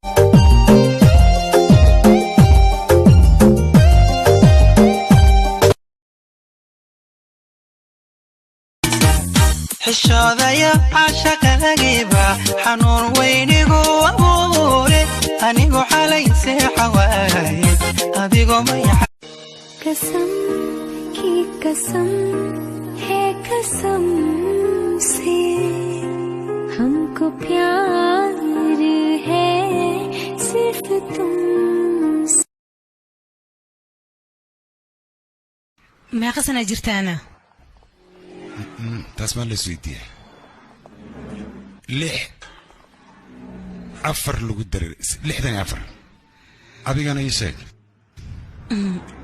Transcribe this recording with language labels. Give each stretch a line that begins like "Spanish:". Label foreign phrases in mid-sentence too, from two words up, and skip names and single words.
Somali: xishoodaya caashaqadagiiba xanuun weynigu abuure anigu xalay seexa waaye adigo maya
Hindi: कसम की कसम है कसम से हमको प्यार है सिर्फ तुमसे
Somali: meeqa sana jirtaana taas ma la isweydiiyay 6 afar lagu daray 64 adigana ii sheeg